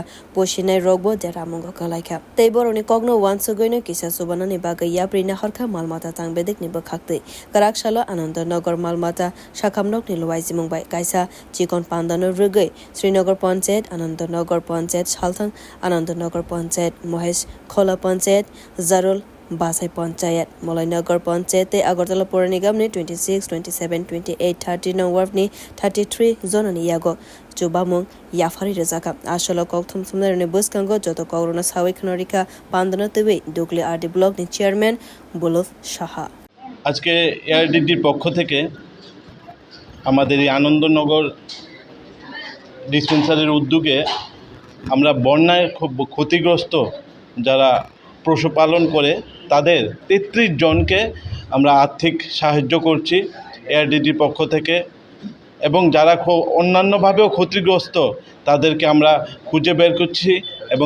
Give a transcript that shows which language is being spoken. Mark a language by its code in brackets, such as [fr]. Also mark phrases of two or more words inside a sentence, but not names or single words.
[trp] poshinai rogbo deramungo kalaika tei boroni kogno wanso goino kisa subanani bagai yaprina harkha malmata tang bedekni bwkhaktwi korak salo anandanagar malmata shakamnok ni lowaizimung bai kaisa chikon pandano Rugai, Srinagar Panchayat, Anandanagar Panchayat, Salthang, Anandanagar Panchayat, Mohesh Khola Panchayat, Zarul, Basai Panchayat, Malainagar Panchayat, Agartala Pura Nigam ni 26, 27, 28, 30 Ward ni 33 zona ni yago. Jubamung Yafari Rezaka, Ashala Koktum Sumner ni Buskango, Joto Korona Sawi Kanarika, Pandana Tewe, Dugli RD Block ni Chairman, Buluf Shaha. [bn] আজকে এআরডিডির পক্ষ থেকে আমাদের এই আনন্দনগর ডিসপেন্সারির উদ্যোগে আমরা বন্যায় খুব ক্ষতিগ্রস্ত যারা পশুপালন করে তাদের ৩৩ জনকে আমরা আর্থিক সাহায্য করছি এআরডিডির পক্ষ থেকে এবং যারা অন্যান্যভাবেও ক্ষতিগ্রস্ত তাদেরকে আমরা খুঁজে বের করছি এবং